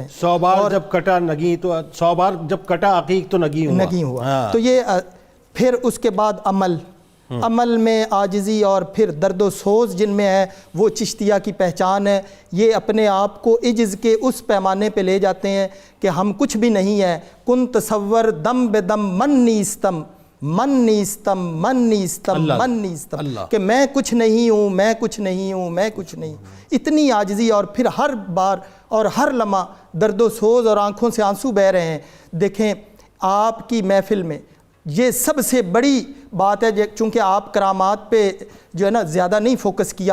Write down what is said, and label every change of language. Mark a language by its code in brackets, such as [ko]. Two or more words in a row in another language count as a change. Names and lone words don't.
[ur] 100 بار جب کٹا نگیں تو 100 بار جب کٹا عقیق تو نگیں ہوا. تو یہ پھر اس کے بعد عمل میں عاجزی اور پھر درد و سوز جن میں ہے وہ چشتیہ کی پہچان ہے. یہ اپنے آپ کو عجز کے اس پیمانے پہ لے جاتے ہیں کہ ہم کچھ بھی نہیں ہیں. [fa] کن تصور دم بے دم من نیستم من نیستم من نیستم من نیستم، [ur] کہ میں کچھ نہیں ہوں، میں کچھ نہیں ہوں، میں کچھ نہیں ہوں. اتنی عاجزی اور پھر ہر بار اور ہر لمحہ درد و سوز اور آنکھوں سے آنسو بہہ رہے ہیں. دیکھیں آپ کی محفل میں یہ سب سے بڑی بات ہے، چونکہ آپ کرامات پہ جو ہے نا زیادہ نہیں فوکس کیا.